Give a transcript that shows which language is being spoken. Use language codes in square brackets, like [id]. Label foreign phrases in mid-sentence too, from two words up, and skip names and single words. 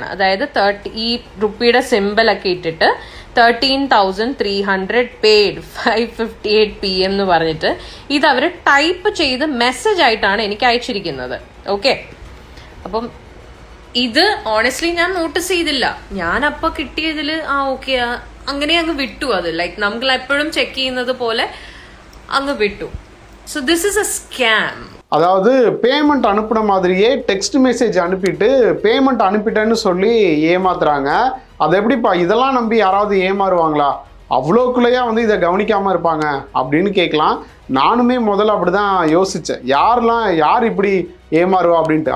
[ml] അതായത് ഈ റുപ്പിയുടെ സിമ്പിൾ ഒക്കെ ഇട്ടിട്ട് 13,300 പെയ്ഡ് 5:58 PM എന്ന് പറഞ്ഞിട്ട് ഇത് അവര് ടൈപ്പ് ചെയ്ത് മെസ്സേജ് ആയിട്ടാണ് എനിക്ക് അയച്ചിരിക്കുന്നത്. ഓക്കെ, അപ്പം ഇത് ഓണസ്റ്റ്ലി ഞാൻ നോട്ടീസ് ചെയ്തില്ല. ഞാൻ അപ്പൊ കിട്ടിയതില് ഓക്കെ അങ്ങനെ അങ്ങ് വിട്ടു. അത് ലൈക്ക് നമ്മൾ എപ്പോഴും ചെക്ക് ചെയ്യുന്നത് പോലെ അങ്ങ് വിട്ടു. [en] So this is a scam. [ta] அதாவது பேமெண்ட் அனுப்புன மாதிரியே [en] text message [ta] அனுப்பிட்டு பேமெண்ட் அனுப்பிட்டேன்னு சொல்லி ஏமாத்துறாங்க. அது எப்படிப்பா, இதெல்லாம் நம்பி யாராவது ஏமாறுவாங்களா, அவ்வளோக்குள்ளேயா வந்து இதை கவனிக்காமல் இருப்பாங்க அப்படின்னு கேட்கலாம். நானுமே முதல்ல அப்படி தான் யோசித்தேன், யார் இப்படி ஏமாறுவா அப்படின்ட்டு.